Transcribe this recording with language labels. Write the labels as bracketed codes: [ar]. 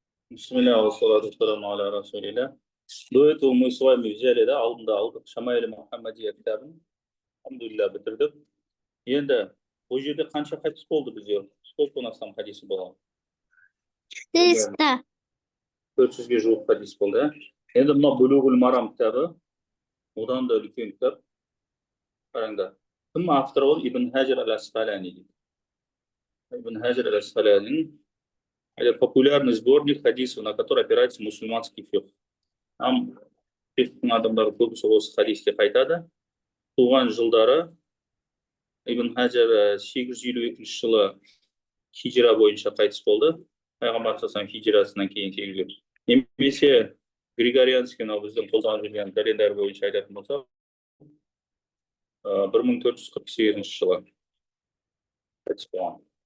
[ar] Бисмилля, вассалату вассаламу аля расулилля. [ru] До этого мы с вами взяли, да, [kk] алдында алдық Шамаиль Мухаммадия кітабын. Алхамдулилля бітірдік. Енді бұл жерде қанша хадис болды бізде? [ru] Сколько у нас там хадисі болған? 400. [kk] 400-ге жуық хадис болды. Енді мына Булуғул Марам кітабы, одан да үлкен кітап. Қараңдар. Кім авторы ол? Ибн Хаджар аль-Асқалани дейді. Ибн Хаджар аль-Асқалани. [ru] Это популярный сборник хадисов, на который опирается мусульманский фикх. [kk] Там фикхтің адамдары көбісі осы хадиске қайтады. Туған жылдары Ибн Хаджар 852 жылы хижра бойынша қайтыс болды. Пайғамбар саллаллаху алейхи хижрасынан кейін келген. Немесе Григорианский, біздің қолданып жүрген календарь бойынша айтатын болсақ, 1448 жылы қайтыс болған.